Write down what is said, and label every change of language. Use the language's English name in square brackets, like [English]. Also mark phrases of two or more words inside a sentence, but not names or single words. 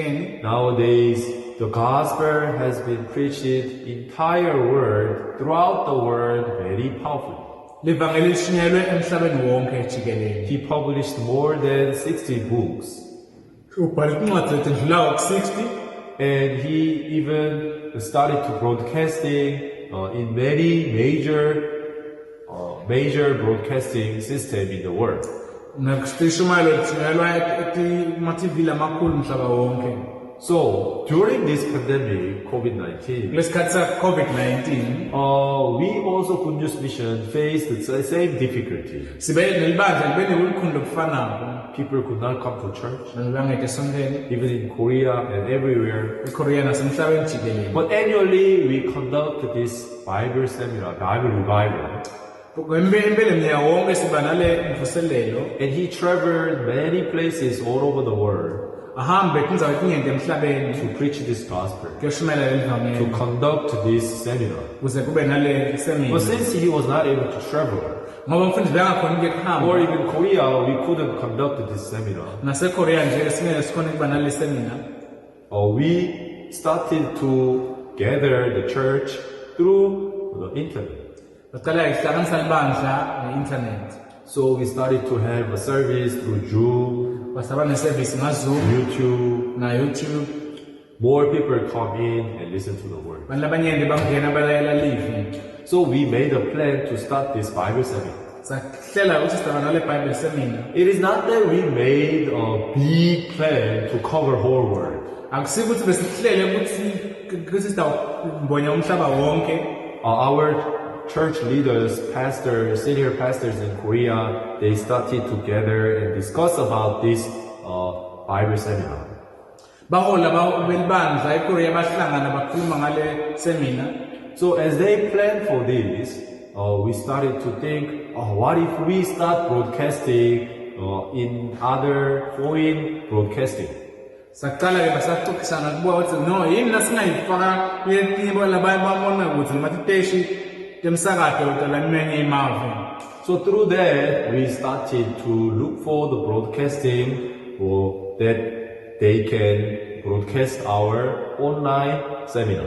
[Swati] Niyathi kwenzekeni? [English] Nowadays, the gospel has been preached entire world, throughout the world, very powerfully. [Swati] livangeli lishunyelwe emhlabeni wonke jikelele. [English] He published more than 60 books. [Swati] Ubhale incwadi ezidlulayo ku-60 [English] And he even started to broadcasting in many major broadcasting system in the world. [Swati] nakushumayelo lishunyelwa ema-TV lamakhulu mhlaba wonke. [English] So during this pandemic, COVID-19, [Swati] Kulesikhathi sa-COVID-19 [English] we also Good News Mission faced the same difficulty. [Swati] sibe nelibandla libe nelikhulu lokufanayo. [English] People could not come to church, [Swati] Bangeke esontweni [English] even in Korea and everywhere. [Swati] eKorea nasemhlabeni jikelele. [English] But annually, we conduct this Bible seminar, Bible revival. [Swati] Ngempela mnyaka wonke siba nale mvuselelo. [English] And he traveled many places all over the world [Swati] Ahambe kwindawo etinyenti emhlabeni [English] to preach this gospel, [Swati] kuyoshumayela [English] to [Swati] lelivangeli [English] conduct this seminar. [Swati] kuze kube nale [English] But [Swati] semina. [English] since he was not able to travel, [Swati] Ngoba umfundi bengakhona ukuya [English] or [Swati] kuhamba [English] even Korea, we couldn't conduct this seminar. [Swati] naseKorea nje singeke sikhona ukuba nale semina. [English] We started to gather the church through the internet. [Swati] Baqala ihlanganisa libandla ne-internet. [English] So we started to have a service through Zoom, [Swati] Basaba ne-service ngaZoom [English] YouTube. [Swati] na YouTube. [English] More people come in and listen to the word. [Swati] Abantu abanyenti bangena balayela live. [English] So we made a plan to start this Bible seminar. [Swati] Sahlela ukuthi siba nale [English] Bible seminar. It is not that we made a big plan to cover whole world. [Swati] Akusiko ukuthi besihlele ukuthi sitawumbonya umhlaba wonke. [English] Our church leaders, pastors, senior pastors in Korea, they started together and discuss about this Bible seminar. [Swati] Bahola belibandla eKorea bahlangana bakhuluma ngale semina. [English] So as they planned for this, we started to think, what if we start broadcasting in other foreign broadcasting? [Swati] Saqala ke basaxoxisana kubuka ukuthi no yini nasingayifaka yetibo labanye babona ukuthi matiteshi temsakato talamanye imave. [English] So through that, we started to look for the broadcasting that they can broadcast our online seminar.